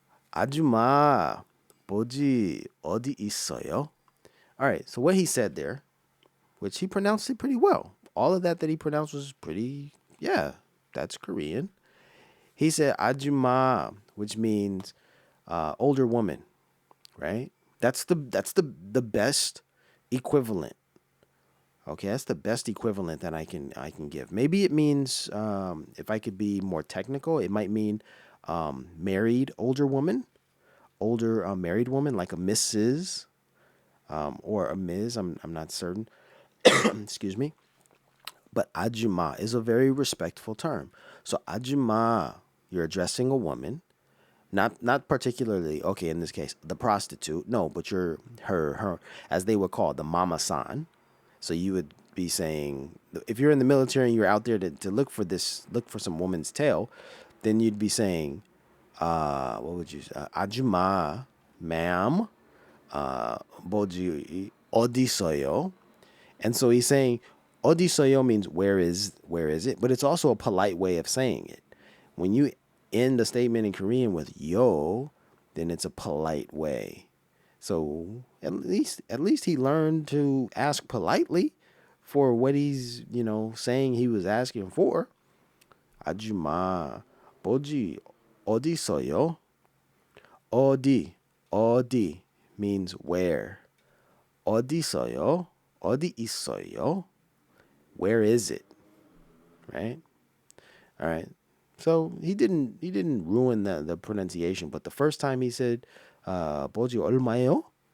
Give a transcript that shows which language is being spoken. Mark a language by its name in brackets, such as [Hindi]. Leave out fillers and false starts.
[Korean] 아줌마, 보지 어디 있어요? [English] All right, so what he said there, which he pronounced it pretty well. All of that he pronounced was pretty, yeah, that's Korean. He said 아줌마, which means older woman, right? That's the best equivalent. Okay, that's the best equivalent that I can give. Maybe it means, if I could be more technical, it might mean married older woman, older married woman, like a Mrs. Or a Ms. I'm not certain. Excuse me. But ajuma is a very respectful term. So ajuma, you're addressing a woman, not particularly, okay, in this case, the prostitute. No, but you're her, as they would call it, the mama-san. So you would be saying, if you're in the military and you're out there to look for some woman's tail, then you'd be saying, what would you say? [Korean] Ajuma, ma'am, 뭐지, 어디 있어요? [English] And so he's saying, [Korean] 어디 있어요 [English] means where is it? But it's also a polite way of saying it. When you end a statement in Korean with yo, then it's a polite way. So at least he learned to ask politely for what he's, saying he was asking for. [Korean] 아줌마, 뭐지, 어디 있어요? [English] 어디 means where. [Korean] 어디 있어요? 어디 있어요? [English] Where is it? Right? All right. So he didn't ruin the pronunciation, but the first time he said [Korean] 보지 얼마요?